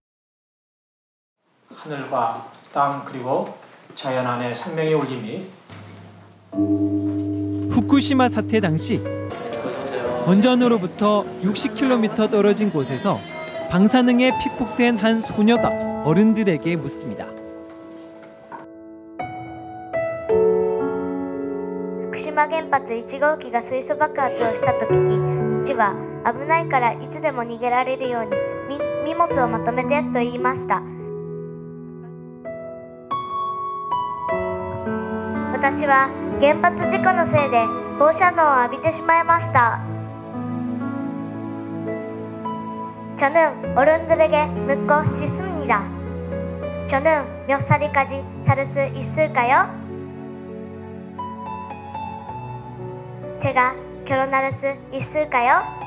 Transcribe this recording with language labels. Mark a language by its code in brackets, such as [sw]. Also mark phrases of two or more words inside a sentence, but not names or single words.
[ko] 하늘과 땅 그리고 자연 안의 생명의 울림이 후쿠시마 사태 당시 원전으로부터 60km 떨어진 곳에서 방사능에 픽폭된 한 소녀가 어른들에게 묻습니다. [ja] 福島原発1号機が水素爆発をしたと聞き、父は危ないからいつでも逃げられるように荷物をまとめてと言いました。私は原発事故のせいで放射能を浴びてしまいました。 [ko] 저는 어른들에게 묻고 싶습니다. 저는 몇 살까지 살 수 있을까요? 제가 결혼할 수 있을까요?